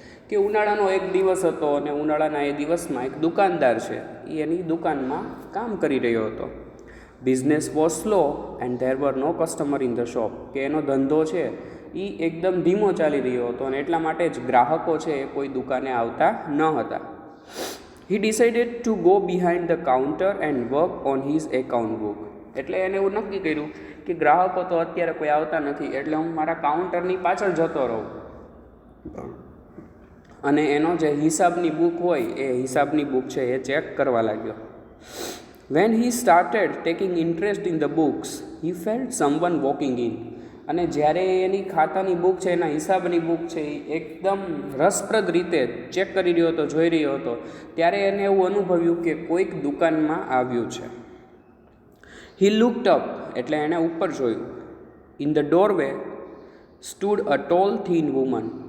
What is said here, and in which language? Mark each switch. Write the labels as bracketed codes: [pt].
[gu] કે ઉનાળાનો એક દિવસ હતો અને ઉનાળાના એ દિવસમાં એક દુકાનદાર છે એ એની દુકાનમાં કામ કરી રહ્યો હતો. [en] Business was slow and there were no customer in the shop. [gu] કે એનો ધંધો છે એ એકદમ ધીમો ચાલી રહ્યો હતો, અને એટલા માટે જ ગ્રાહકો છે એ કોઈ દુકાને આવતા ન હતા. [en] He decided to go behind the counter and work on his account book. [gu] એટલે એને એવું નક્કી કર્યું કે ગ્રાહકો તો અત્યારે કોઈ આવતા નથી, એટલે હું મારા કાઉન્ટરની પાછળ જતો રહું અને એનો જે હિસાબની બુક હોય એ હિસાબની બુક છે એ ચેક કરવા લાગ્યો. [en] When he started taking interest in the books, he felt someone walking in. [gu] અને જ્યારે એની ખાતાની બુક છે, એના હિસાબની બુક છે એ એકદમ રસપ્રદ રીતે ચેક કરી રહ્યો હતો, જોઈ રહ્યો હતો, ત્યારે એને એવું અનુભવ્યું કે કોઈક દુકાનમાં આવ્યું છે. [en] he looked up, [gu] એટલે એણે ઉપર જોયું. [en] In the doorway stood a tall thin woman.